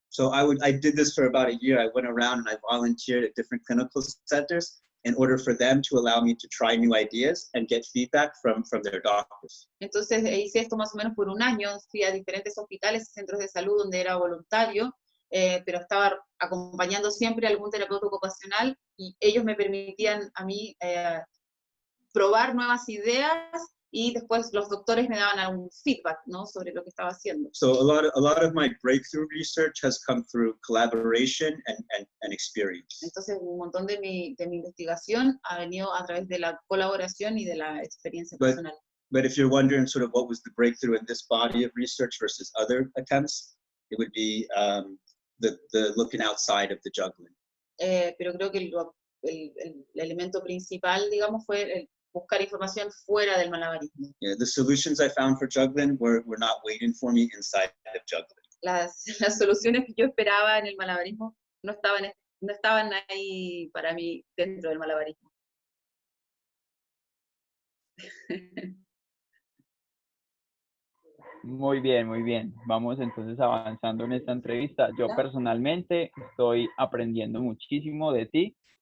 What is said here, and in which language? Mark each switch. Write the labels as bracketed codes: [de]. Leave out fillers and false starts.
[en] So I did this for about a year. I went around and I volunteered at different clinical centers in order for them to allow me to try new ideas and get feedback from their doctors. [es] Entonces hice esto más o menos por un año. Fui a diferentes hospitales y centros de salud donde era voluntario, pero estaba acompañando siempre a algún terapeuta ocupacional y ellos me permitían a mí probar nuevas ideas y después los doctores me daban algún feedback, ¿no? Sobre lo que estaba haciendo. [en] So a lot of my breakthrough research has come through collaboration and experience. [es] Entonces un montón de mi investigación ha venido a través de la colaboración y de la experiencia personal. [en] But if you're wondering sort of what was the breakthrough in this body of research versus other attempts, it would be the looking outside of the juggling. [es] Pero creo que el elemento principal, digamos, fue el buscar información fuera del malabarismo. [en] Yeah, the solutions I found for juggling were not waiting for me inside of juggling. [es] Las soluciones que yo esperaba en el malabarismo no estaban ahí para mí dentro del malabarismo. Muy bien, muy bien. Vamos entonces avanzando en esta entrevista. Yo personalmente estoy aprendiendo muchísimo de ti.